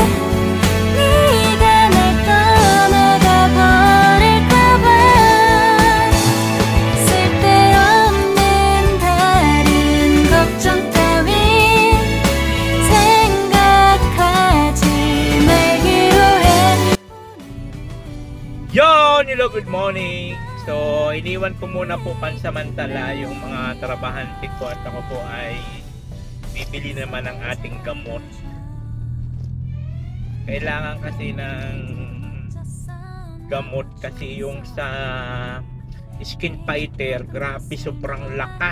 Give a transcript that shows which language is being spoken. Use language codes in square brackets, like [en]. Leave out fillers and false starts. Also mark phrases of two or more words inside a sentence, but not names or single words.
[ko] 네가 날 떠나가 버릴까봐. 쓸데없는 다른 걱정 따윈 생각하지 말기로 해. [en] Yon! Hello, good morning! [tl] So, iniwan ko muna po pansamantala yung mga trabahante ko at ako po ay bibili naman ng ating gamot. Kailangan kasi ng gamot kasi yung sa [en] skin fighter, [tl] grabe sobrang lakas.